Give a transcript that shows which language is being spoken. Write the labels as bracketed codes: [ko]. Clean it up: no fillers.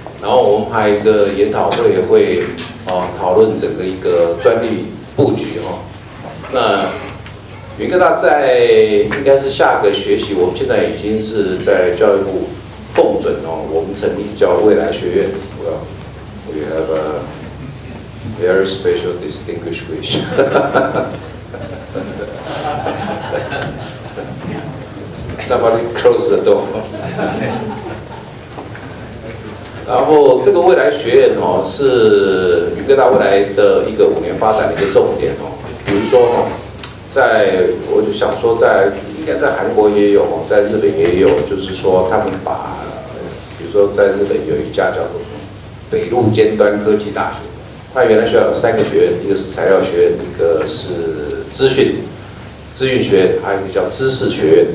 [zh] 然后我们还有一个研讨会，也会讨论整个一个专利 布局哈，那云科大在应该是下个学期，我们现在已经是在教育部奉准我们成立叫未来学院。 [en] We have a very special distinguished wish. Somebody close the door. [zh] 然后这个未来学院是云科大未来的一个5年发展的一个重点比如说我就想说应该在韩国也有在日本也有，就是说他们把比如说在日本有一家叫做北陆尖端科技大学，它原来学校有3个学院，一个是材料学院，一个是资讯学院，还有一个叫知识学院。